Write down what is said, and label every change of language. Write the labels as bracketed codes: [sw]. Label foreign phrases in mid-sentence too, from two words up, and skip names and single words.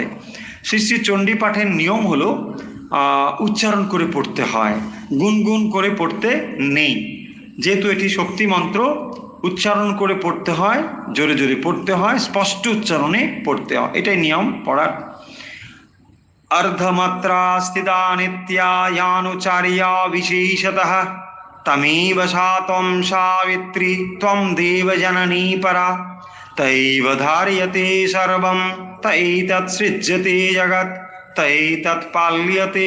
[bn] শ্রী শ্রী চণ্ডী পাঠের নিয়ম হলো উচ্চারণ করে পড়তে হয়, গুনগুন করে পড়তে নেই। যেহেতু এটি শক্তি মন্ত্র, উচ্চারণ করে পড়তে হয়, জোরে জোরে পড়তে হয়, স্পষ্ট উচ্চারণে পড়তে হয়, এটাই নিয়ম পড়ার। [sa] अर्धमात्रा स्थिता नित्या यानुचार्या विशेषतः तमेव सा त्वं सावित्री त्वं देवजननी परा तैव धार्यते सर्वं तैतत् सृज्यते जगत् तैतत् पाल्यते